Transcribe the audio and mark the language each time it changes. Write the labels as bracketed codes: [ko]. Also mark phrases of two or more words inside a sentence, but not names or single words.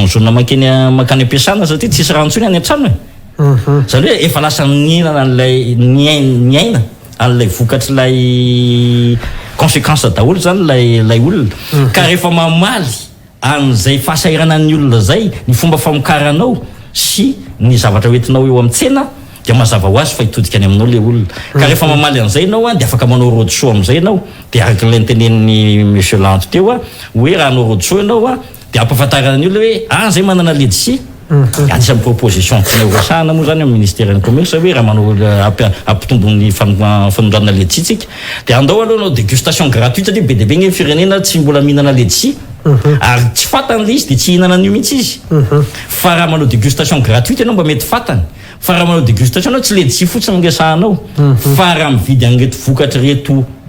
[mg] jaune makany ampiasana satria tsisy rantsony any an-trano zany hoe efa lasa nihinana an'ilay ny aina an'ilay vokatry lay conséquence daholo zany lay olona ka rehefa mamaly an'izay fahasairana ny olona zay ny fomba famokaranao sy ny zavatra hoentinao eo amin'ny tsena de mazava ho azy fa hitodika any aminao le olona ka rehefa mamaly an'izay ianao de afaka manao [en] road show [mg] amin'izay ianao de araka ilay nitenen'ny monsieur Lanto teo hoe raha anao [en] road show [mg] ianao de ampahafantarana ny olona hoe zay manana ledsi anisan'ny proposition tiana moa zany amin'ny ministère ny commerce hoe raha manao ampitombony fanondrana ledsi tsika de andao aloha anao [fr] dégustation gratuite [mg] satria be de be ny firenena tsy mbola mihinana ledsi ary tsy fatany le izy de tsy hihinana an'io mihitsy izy fa raha manao [fr] dégustation gratuite [mg] ianao mba mety fatany fa raha manao dégustation anao tsy ledsi fotsiny mingesahanao fa raha mividy an'ireto vokatra reto